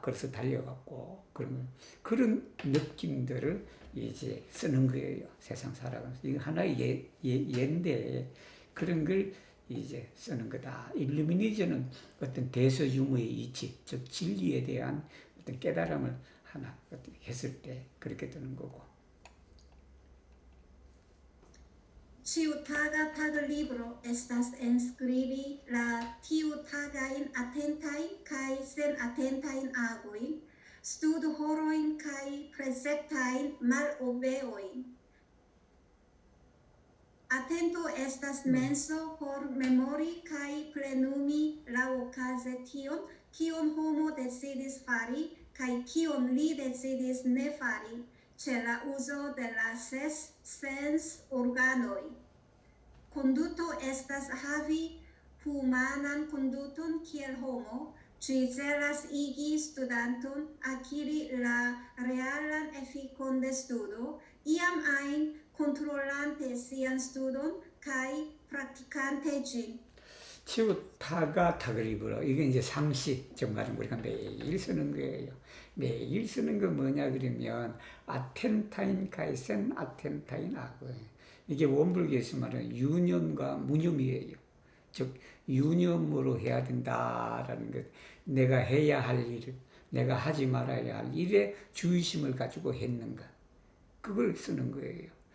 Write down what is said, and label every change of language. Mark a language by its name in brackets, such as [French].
[Korean] 그래서 달려갖고 그런 느낌들을 이제 쓰는 거예요. 세상 살아가면서. 이거 하나의 예인데 그런 걸 이제 쓰는 거다. 일루미니즘은 어떤 대서유무의 이치, 즉 진리에 대한 어떤 깨달음을 하나 했을 때 그렇게 되는 거고. [Esperanto] Ĉiutaga taglibro estas enskribi la tiutagajn atentajn kaj senatentajn agojn, studhorojn kaj prezentajn malobeojn. Atento estas menso por memori kaj plenumi laŭkaze tion, kion homo decidis fari kaj kion li decidis ne fari, ĉe la uzo de la ses sens-organoj. Konduto estas havi humanan konduton kiel homo, ĝi celas igi studanton akiri la realan efikon de studo, iam ajn kontrolante sian studon kaj praktikante ĝin. [Korean] 치우타가 타그리브로, 이게 이제 상시, 즉 말은 우리가 매일 쓰는 거예요. 매일 쓰는 거 뭐냐 그러면 아텐타인 카이센 아텐타인 아고, 이게 원불교에서 말하는 유념과 무념이에요. 즉 유념으로 해야 된다라는 것, 내가 해야 할 일을, 내가 하지 말아야 할 일에 주의심을 가지고 했는가, 그걸 쓰는 거예요.